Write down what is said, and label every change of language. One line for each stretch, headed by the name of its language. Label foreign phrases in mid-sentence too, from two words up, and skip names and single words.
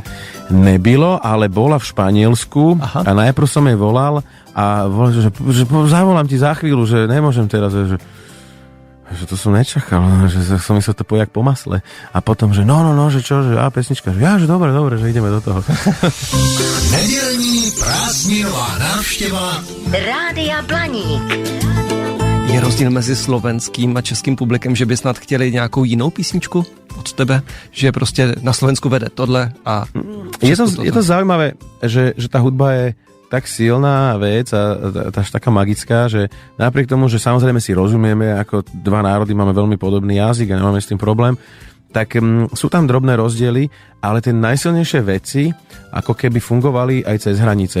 Slovak: Nebylo, ale bola v Španielsku. Aha. A najprv som jej volal a volal, že zavolám ti za chvíľu, že nemôžem teraz, že to som nečakal, že som myslel to pojak po masle. A potom, že no, že čo, že pesnička, že že dobre, že ideme do toho.
Czech: Nedělní prázdninová návštěva Rádia Blaník. Je rozdíl mezi slovenským a českým publikem, že by snad chtěli nějakou jinou písničku od tebe? Že prostě na Slovensku vede tohle a...
Slovak: Je to zaujímavé, že tá hudba je tak silná vec a až taká magická, že napriek tomu, že samozrejme si rozumieme, ako dva národy máme veľmi podobný jazyk a nemáme s tým problém, tak sú tam drobné rozdiely, ale tie najsilnejšie veci ako keby fungovali aj cez hranice.